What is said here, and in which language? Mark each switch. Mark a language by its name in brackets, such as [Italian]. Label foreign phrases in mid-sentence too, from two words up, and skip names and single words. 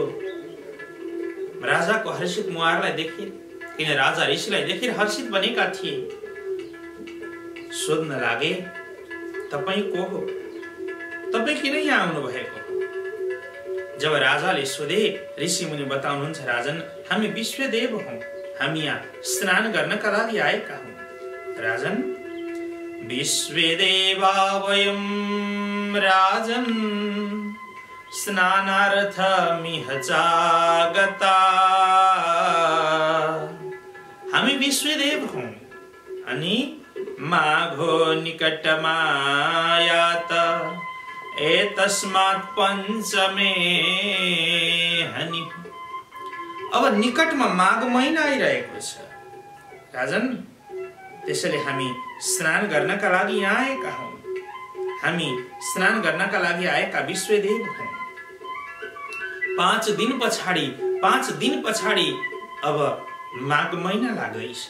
[Nepali] राजाको हर्षित मुहारलाई देखेर, किन राजा ऋषिलाई देखेर हर्षित बनेका थिए, सोध्न लागे, तपाईँ को हो? तपाईँ किन यहाँ आउनु भएको? जब राजाले सोधे, ऋषि मुनि बताउनुहुन्छ, राजन, हामी विश्वदेव हौं। हामी यहाँ स्नान गर्नका लागि आएका हौं। [Sanskrit] राजन, विश्वदेवा वयं राजन स्नानार्थमिह जागता। [Nepali] हामी विश्वदेव हौं अनि माघो निकटमा आयात। [Sanskrit] एतस्मात् पञ्चमे हनि। [Nepali] अब निकटमा माघ महिना आइरहेको छ राजन, त्यसैले हामी स्नान गर्नका लागि यहाँ आएका हौं। हामी स्नान गर्नका लागि आएका विश्वदेव हौं। 5 दिन पछाडि अब माघ महिना लाग्दैछ।